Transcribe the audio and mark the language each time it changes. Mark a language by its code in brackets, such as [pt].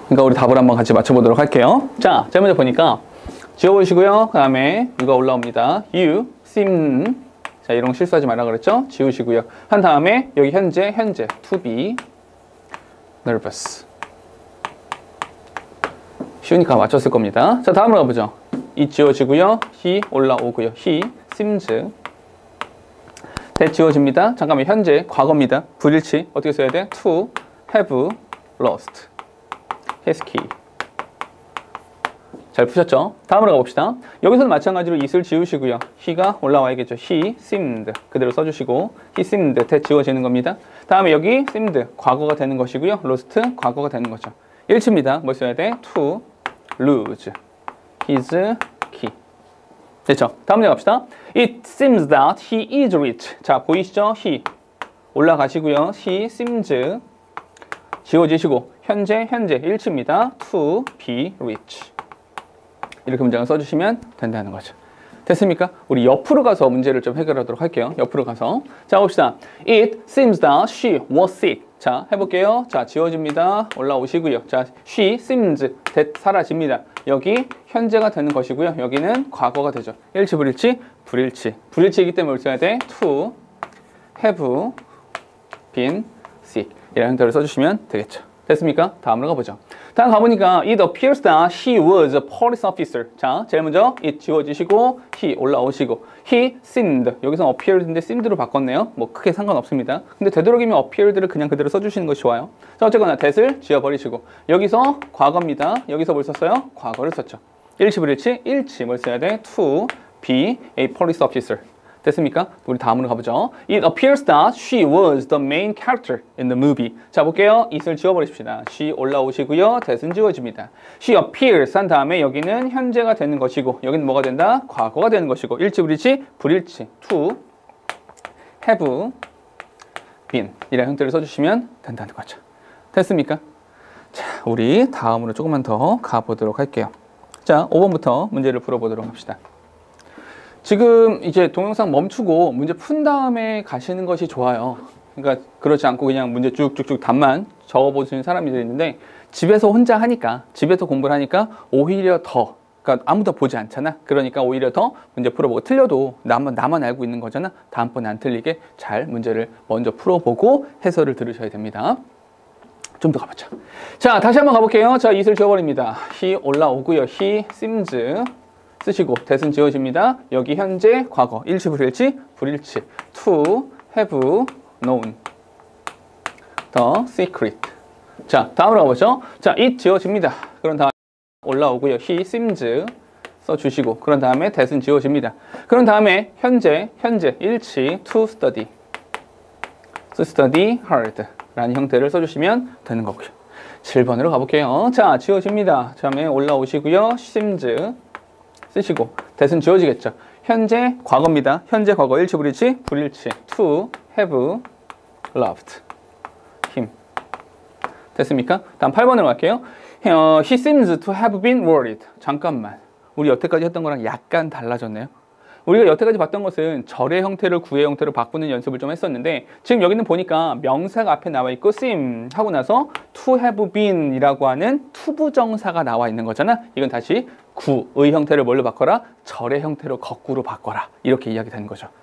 [ko] 그러니까 우리 답을 한번 같이 맞춰보도록 할게요. 자, 제일 먼저 보니까 지워보시고요. 그 다음에 이거 올라옵니다. You seem 자, 이런 거 실수하지 말라 그랬죠? 지우시고요. 한 다음에 여기 현재 [en] to be nervous [ko] 쉬우니까 맞췄을 겁니다. 자, 다음으로 가보죠. 이 지워지고요. he 올라오고요. he seems that 지워집니다. 잠깐만, 현재 과거입니다. 불일치 어떻게 써야 돼? [en] to have lost his key. [ko] 잘 푸셨죠? 다음으로 가봅시다. 여기서는 마찬가지로 it을 지우시고요. he가 올라와야겠죠. he seemed 그대로 써주시고 he seemed that 지워지는 겁니다. 다음에 여기 seemed 과거가 되는 것이고요. lost 과거가 되는 거죠. 일치입니다. 뭘 써야 돼? [en] to lose his key. [ko] 됐죠? 다음 문제 갑시다. [en] It seems that he is rich. [ko] 자, 보이시죠? [en] he 올라가시고요. [ko] he seems 지워지시고 현재 일치입니다. [en] to be rich. [ko] 이렇게 문장을 써주시면 된다는 거죠. 됐습니까? 우리 옆으로 가서 문제를 좀 해결하도록 할게요. 옆으로 가서. 자, 봅시다. [en] It seems that she was sick. [ko] 자, 해볼게요. 자, 지워집니다. 올라오시고요. 자, she seems that 사라집니다. 여기 현재가 되는 것이고요. 여기는 과거가 되죠. 일치, 불일치? 불일치. 불일치이기 때문에 뭘 써야 돼? [en] to have been sick. [ko] 이라는 형태로 써주시면 되겠죠. 됐습니까? 다음으로 가보죠. 다음 가보니까 [en] it appears that he was a police officer. [ko] 자, 제일 먼저 it 지워지시고 he 올라오시고 he seemed 여기서 appeared인데 seemed로 바꿨네요. 뭐 크게 상관없습니다. 근데 되도록이면 appeared를 그냥 그대로 써주시는 것이 좋아요. 자, 어쨌거나 that을 지워버리시고 여기서 과거입니다. 여기서 뭘 썼어요? 과거를 썼죠. 일치 불일치? 일치. 뭘 써야 돼? [en] to be a police officer. [ko] 됐습니까? 우리 다음으로 가보죠. [en] It appears that she was the main character in the movie. [ko] 자, 볼게요. it을 지워버리십시다. she 올라오시고요. that은 지워집니다. She appears 한 다음에 여기는 현재가 되는 것이고 여기는 뭐가 된다? 과거가 되는 것이고 일치, 불일치? 불일치. to have been 이라는 형태를 써주시면 된다는 거죠. 됐습니까? 자, 우리 다음으로 조금만 더 가보도록 할게요. 자, 5번부터 문제를 풀어보도록 합시다. 지금 이제 동영상 멈추고 문제 푼 다음에 가시는 것이 좋아요. 그러니까 그렇지 않고 그냥 문제 쭉쭉쭉 답만 적어보시는 사람들이 있는데 집에서 혼자 하니까 집에서 공부를 하니까 오히려 더 그러니까 아무도 보지 않잖아. 그러니까 오히려 더 문제 풀어보고 틀려도 나만 알고 있는 거잖아. 다음번에 안 틀리게 잘 문제를 먼저 풀어보고 해설을 들으셔야 됩니다. 좀 더 가보자. 자, 다시 한번 가볼게요. 자, it을 지워버립니다. he 올라오고요. he seems 쓰시고 that은 지워집니다. 여기 현재, 과거, 일치, 불일치, 불일치. [en] to have known the secret. [ko] 자, 다음으로 가보죠. 자, it 지워집니다. 그런 다음에 올라오고요. he seems 써주시고 그런 다음에 that은 지워집니다. 그런 다음에 현재, 일치, [en] to study hard [ko] 라는 형태를 써주시면 되는 거고요. 7번으로 가볼게요. 자, 지워집니다. 다음에 올라오시고요. seems 쓰시고 that은 지워지겠죠. 현재 과거입니다. 현재 과거 일치 불일치? 불일치. [en] to have loved him. [ko] 됐습니까? 다음 8번으로 갈게요. [en] He seems to have been worried. [ko] 잠깐만. 우리 여태까지 했던 거랑 약간 달라졌네요. 우리가 여태까지 봤던 것은 절의 형태를 구의 형태로 바꾸는 연습을 좀 했었는데 지금 여기는 보니까 명사가 앞에 나와 있고 seem 하고 나서 to have been 이라고 하는 투부정사가 나와 있는 거잖아. 이건 다시 구의 형태를 뭘로 바꿔라? 절의 형태로 거꾸로 바꿔라. 이렇게 이야기되는 거죠.